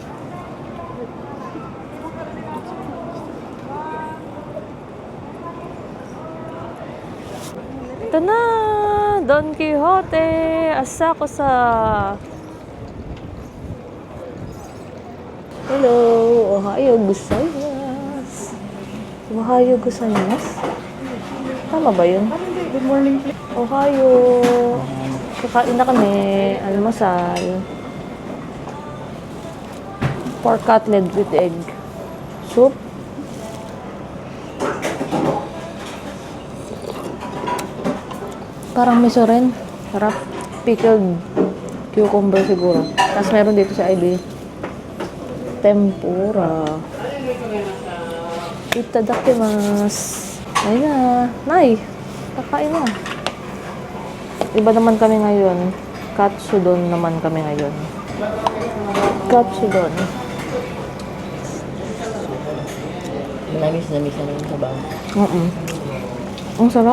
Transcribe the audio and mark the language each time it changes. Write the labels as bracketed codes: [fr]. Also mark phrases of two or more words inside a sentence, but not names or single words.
[tl] Ito na! Don Quixote! Asakusa! Hello! [ja] おはようございます！おはようございます? [tl] Tama ba yun? [en] Good morning. [tl] Ohayo! Kakain na kami. [en] Almusal. Pork cutlet with egg. Soup. [tl] Parang miso rin. Sarap. [en] Pickled cucumber siguro. [tl] Tapos meron dito sa IB. Tempura. Itadakimasu. Ayun na. Nay! Kakain na. Iba naman kami ngayon. Katsudon naman kami ngayon. Katsudon. Namis na yung sabaw. Ang sarap.